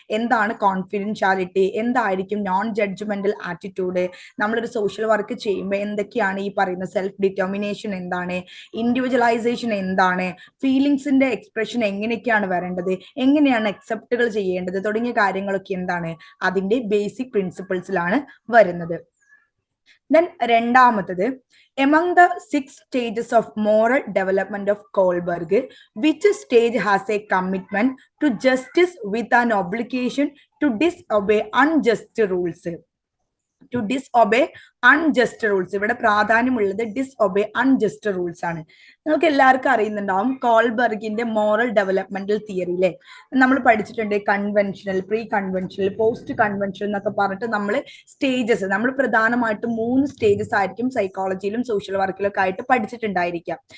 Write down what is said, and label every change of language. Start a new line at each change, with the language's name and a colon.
Malayalam: എന്താണ് കോൺഫിഡൻഷ്യാലിറ്റി, എന്തായിരിക്കും non judgemental attitude, നമ്മളൊരു സോഷ്യൽ വർക്ക് ചെയ്യുമ്പോൾ എന്തൊക്കെയാണ് ഈ പറയുന്ന സെൽഫ് ഡിറ്റർമിനേഷൻ എന്താണ്, ഇൻഡിവിജ്വലൈസേഷൻ എന്താണ്, ഫീലിങ്സിന്റെ എക്സ്പ്രഷൻ എങ്ങനെയൊക്കെയാണ് വരേണ്ടത്, എങ്ങനെയാണ് അക്സെപ്റ്റുകൾ ചെയ്യേണ്ടത് തുടങ്ങിയ കാര്യങ്ങളൊക്കെ എന്താണ് അതിന്റെ ബേസിക് പ്രിൻസിപ്പിൾസിലാണ് വരുന്നത്.
English: Then
Malayalam: രണ്ടാമത്തത്
English: among the 6 stages of moral development of Kohlberg, which stage has a commitment to justice with an obligation to disobey unjust rules? To disobey unjust rules.
Malayalam: ഇവിടെ പ്രാധാന്യമുള്ളത് ഡിസ്ഒബേ അൺജസ്റ്റ് റൂൾസ് ആണ്. നിങ്ങൾക്ക് എല്ലാവർക്കും അറിയുന്നുണ്ടാവും കോൾബർഗിന്റെ മോറൽ ഡെവലപ്മെന്റൽ തിയറിയിലെ നമ്മൾ പഠിച്ചിട്ടുണ്ട്. Conventional, pre conventional, post conventional എന്നൊക്കെ പറഞ്ഞിട്ട് നമ്മൾ stages, നമ്മൾ പ്രധാനമായിട്ടും 3 സ്റ്റേജസ് ആയിരിക്കും സൈക്കോളജിയിലും സോഷ്യൽ വർക്കിലൊക്കെ ആയിട്ട് പഠിച്ചിട്ടുണ്ടായിരിക്കാം.